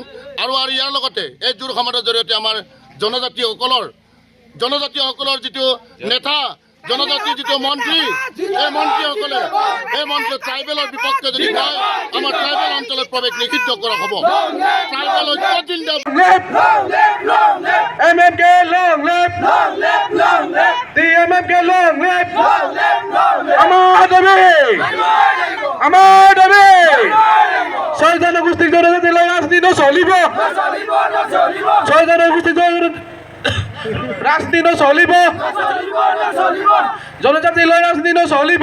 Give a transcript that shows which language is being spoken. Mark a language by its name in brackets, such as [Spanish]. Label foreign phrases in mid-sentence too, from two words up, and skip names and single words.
[Assamese] আৰু ইয়াৰ লগতে এই জোৰ সমাজৰ জৰিয়তে আমাৰ জনজাতীয়সকলৰ যিটো নেতা, জনজাতিৰ যিটো মন্ত্ৰী, এই মন্ত্ৰীসকলে এই মন্ত্ৰী ট্ৰাইবেলৰ বিপক্ষে যদি কয়, আমাৰ ট্ৰাইবেল অঞ্চলত প্ৰৱেশ নিষিদ্ধ কৰা হ'ব। ট্ৰাইবেল ঐক্য জিন্দাবাদ। [English] MMK long live, the MMK long live, [Assamese] আমার দাবি ছয় জনগোষ্ঠীর জনজাতি রাজনীতি নচলিব, ছয় জনগোষ্ঠীর রাজনীতি নচলিব, জনজাতি রাজনীতি নচলিব।